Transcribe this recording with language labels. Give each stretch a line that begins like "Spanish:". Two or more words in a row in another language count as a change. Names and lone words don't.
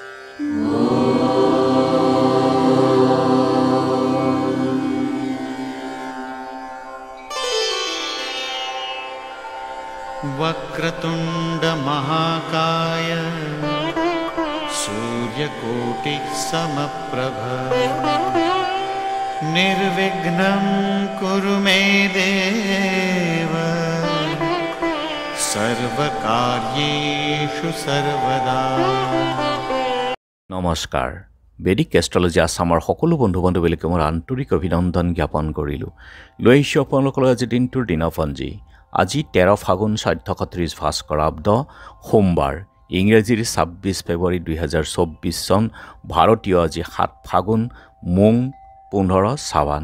Sanskrit: वक्रतुंड महाकाय सूर्यकोटि समप्रभ निर्विघ्नं कुरु मे देव सर्वकार्येषु सर्वदा।
Assamese: নমস্কাৰ বেদিক এষ্ট্ৰলজি আসামৰ সকলো বন্ধু বান্ধৱীলৈ মোৰ আন্তৰিক অভিনন্দন জ্ঞাপন কৰিলো। লৈ আহিছো আপোনালোকৰ আজি দিনটোৰ দিনপঞ্জী। আজি 13 ফাগুন 1431 ভাস্কৰাব্দ সোমবাৰ, ইংৰাজীৰ 26 ফেব্ৰুৱাৰী 2024 চন, ভাৰতীয় আজি 7 ফাগুন মোং 15 সাৱান।